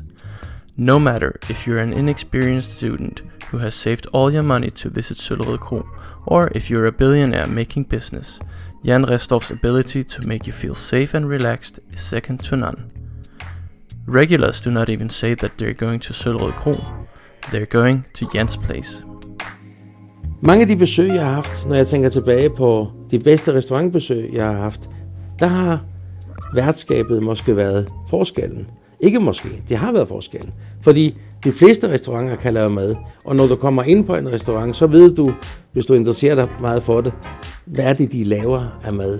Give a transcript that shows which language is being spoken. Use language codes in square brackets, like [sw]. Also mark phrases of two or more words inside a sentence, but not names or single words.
[en] No matter if you're an inexperienced student who has saved all your money to visit Søllerød Kro, or if you're a billionaire making business, Jan Restorff's ability to make you feel safe and relaxed is second to none. Regulars do not even say that they're going to Søllerød Kro, they're going to Jans place. [da] Mange af de besøg, jeg har haft, når jeg tænker tilbage på de bedste restaurantbesøg, jeg har haft, der har værtskabet måske været forskellen. Ikke måske, det har været forskellen. Fordi de fleste restauranter kan lave mad, og når du kommer ind på en restaurant, så ved du, hvis du interesserer dig meget for det, hvad er det, de laver af mad.